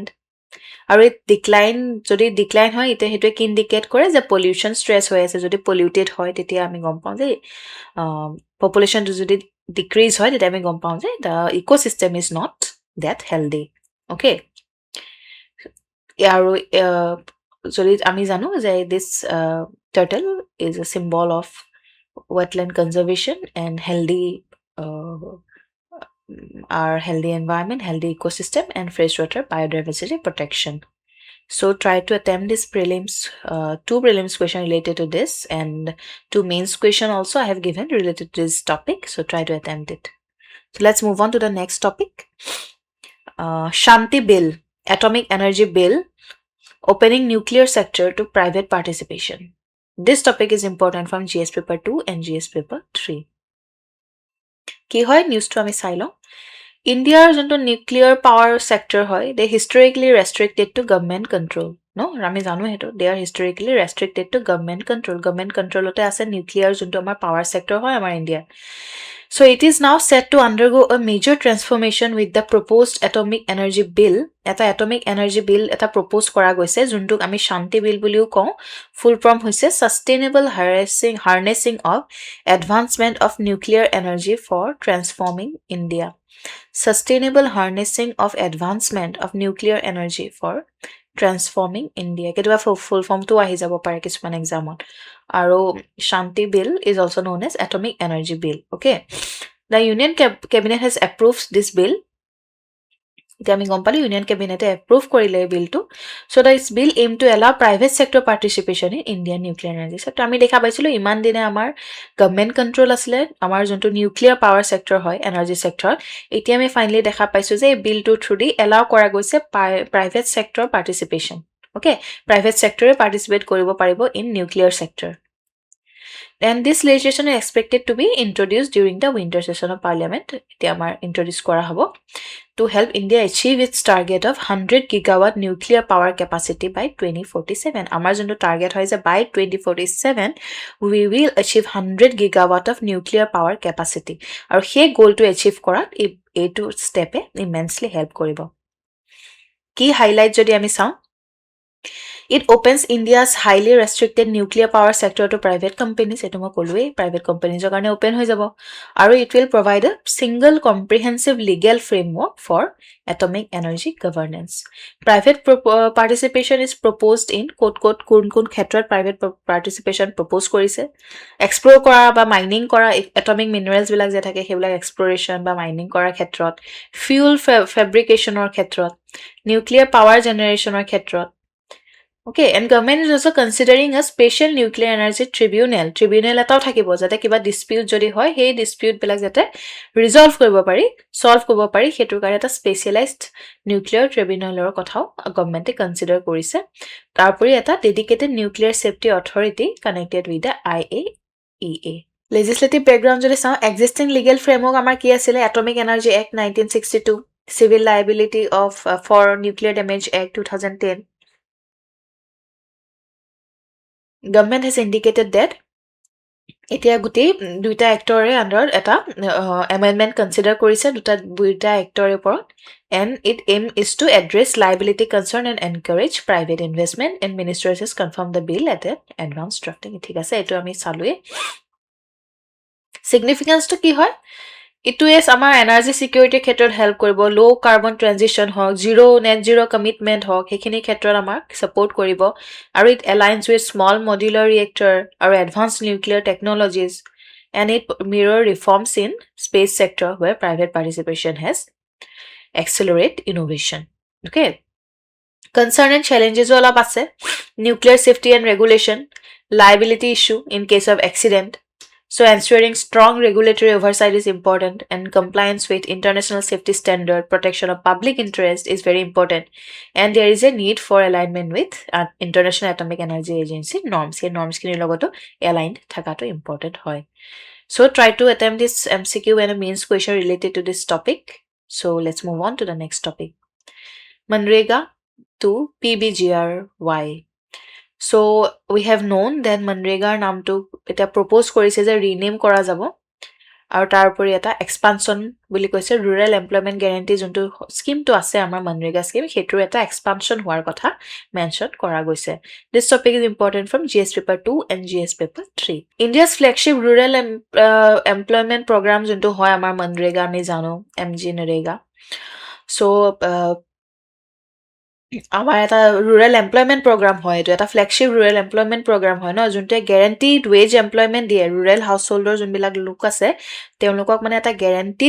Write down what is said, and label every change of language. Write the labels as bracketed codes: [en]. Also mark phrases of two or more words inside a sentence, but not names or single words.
[as] আৰু এই যদি ডিক্লাইন হয় এতিয়া সেইটোৱে কি ইণ্ডিকেট কৰে যে [en] pollution stress [as] হৈ আছে। যদি পলিউটেড হয় তেতিয়া আমি গম পাওঁ যে পপুলেশ্যনটো যদি ডিক্ৰিজ হয় তেতিয়া আমি গম পাওঁ যে [en] the ecosystem is not that healthy. অ'কে, [as] আৰু যদি আমি জানো যে [en] this turtle is a symbol of wetland conservation and healthy environment, healthy ecosystem, and freshwater biodiversity protection. So try to attempt this prelims, 2 prelims question related to this and 2 mains question also I have given related to this topic. So try to attempt it. So let's move on to the next topic. Shanti Bill, Atomic Energy Bill, opening nuclear sector to private participation. This topic is important from GS paper 2 and GS paper 3. [as] কি হয় নিউজটো আমি চাই লওঁ। ইণ্ডিয়াৰ যোনটো [en] nuclear power sector [as] হয়, [en] they historically restricted to government control. [as] আমি জানো সেইটো, [en] they are historically restricted to government control. government controlte [as] আছে নিউক্লিয়াৰ যোনটো আমাৰ [en] power sector [as] হয় আমাৰ ইণ্ডিয়াৰ। [en] So it is now set to undergo a major transformation with the proposed atomic energy bill. [as] এটা [en] atomic energy bill [as] এটা propose কৰা গৈছে যোনটোক আমি শান্তি বিল বুলিও কওঁ। [en] full form হৈছে Sustainable Harnessing of Advancement of Nuclear Energy for Transforming India. Sustainable Harnessing of Advancement of Nuclear Energy for Transforming India. [as] কেতিয়াবা [en] full formto [as] আহি যাব পাৰে কিছুমান এক্সামত। [en] আৰু Shanti Bill is also known as Atomic Energy Bill. Okay, the Union Cabinet has approved this bill. [as] এতিয়া আমি গম পালো ইউনিয়ন কেবিনেটে এপ্ৰুভ কৰিলে এই বিলটো। [en] so this bill aim to allow private sector participation in Indian nuclear energy sector. [as] আমি দেখা পাইছিলোঁ ইমান দিনে আমাৰ [en] government control [as] আছিলে আমাৰ যোনটো [en] nuclear power sector [as] হয় [en] energy sector. [as] এতিয়া আমি ফাইনেলি দেখা পাইছোঁ যে এই বিলটোৰ থ্ৰুদি এলাউ কৰা গৈছে [en] private sector participation. [as] অ'কে, [en] private sectore [as] পাৰ্টিচিপেট কৰিব পাৰিব [en] in nuclear sector. And this legislation is expected to be introduced during the winter session of parliament. [as] এতিয়া আমাৰ introduce কৰা হ'ব [en] to help India achieve its target of 100 gigawatt nuclear power capacity by 2047. [as] আমাৰ যোনটো টাৰ্গেট হয় যে [en] by 2047 we will achieve 100 gigawatt of nuclear power capacity. [as] আৰু সেই [en] goalto achieve [as] কৰাত এইটো ষ্টেপে [en] immensely help [as] কৰিব। কি হাইলাইট যদি আমি চাওঁ, [en] It opens India's highly restricted nuclear power sector to private companies. [as] এটো মই ক'লোৱেই [en] private companiesr [as] কাৰণে ওপেন হৈ যাব। [en] আৰু it will provide a single comprehensive legal framework for atomic energy governance. Private participation is proposed in [as] কোন ক্ষেত্ৰত [en] private participation propose [as] কৰিছে, explore কৰা বা mining কৰা [en] atomic minerals [as] বিলাক যে থাকে সেইবিলাক exploration বা mining কৰাৰ ক্ষেত্ৰত, [en] fuel fabricationৰ [as] ক্ষেত্ৰত, [en] nuclear power generationৰ [as] ক্ষেত্ৰত। [en] Okay, and government is also considering a special nuclear energy tribunal. [as] Tribunal এটাও থাকিব যাতে কিবা dispute যদি হয় সেই dispute বিলাক যাতে resolve কৰিব পাৰি, solve কৰিব পাৰি হেতুৰ কাৰণে এটা [en] specialized nuclear tribunalৰ [as] কথাও গভৰ্ণমেণ্টে কনসিডাৰ কৰিছে। তাৰপৰি এটা [en] dedicated nuclear safety authority connected with the IAEA. Legislative background [as] যদি চাওঁ, [en] existing legal framework [as] আমাৰ কি আছিলে? Atomic Energy Act 1962, Civil Liability for Nuclear Damage Act 2010. [en] Government has indicated that [as] এতিয়া গোটেই দুইটা এক্টৰে আন্ডাৰত এটা এমেণ্ডমেণ্ট কনচিডাৰ কৰিছে দুইটা এক্টৰৰ ওপৰত [en] and it aim is to address liability concern and encourage private investment and ministers has confirmed the bill at an advanced drafting. [as] ঠিক আছে, এইটো আমি চালোৱে। significance to কি হয়, [en] It is [as] আমাৰ [en] energy securityr [as] ক্ষেত্ৰত হেল্প কৰিব, [en] low carbon transition [as] হওক, [en] net zero commitment [as] হওক, সেইখিনি ক্ষেত্ৰত আমাক সাপোৰ্ট কৰিব। [en] আৰু it aligns with small modular reactor আৰু advance nuclear technologies and it mirror reforms in space sector where private participation has accelerate innovation. Okay, concern and challenges [as] অলপ আছে, [en] nuclear safety and regulation, liability issue in case of accident. So ensuring strong regulatory oversight is important and compliance with international safety standard, protection of public interest is very important. And there is a need for alignment with International Atomic Energy Agency norms. Here norms [as] kini logoto aligned thakato important hoy. [en] So try to attempt this MCQ and a mains question related to this topic. So let's move on to the next topic. Manrega to PBGRY. So we have known that Manrega [as] নামটো এটা propose কৰিছে যে rename কৰা যাব আৰু তাৰ উপৰি এটা [en] expansion [as] বুলি কৈছে [en] rural employment guarantee [as] যোনটো স্কিমটো আছে আমাৰ [en] Manrega [as] স্কিম হেতুৰ এটা [en] expansion [as] হোৱাৰ কথা [en] mention [as] কৰা গৈছে [en] this topic is important from GS paper 2 and GS paper 3 India's flagship rural employment program [as] যোনটো হয় আমাৰ Manrega আমি জানো [en] MG Narega so [as] আমাৰ এটা [en] rural employment program [as] হয় এটো এটা [en] flagship rural employment program [as] হয় ন যোনটো [en] guaranteed wage employment [as] দিয়ে [en] rural householder [as] যোনবিলাক লোক আছে তেওঁলোকক মানে এটা guaranteed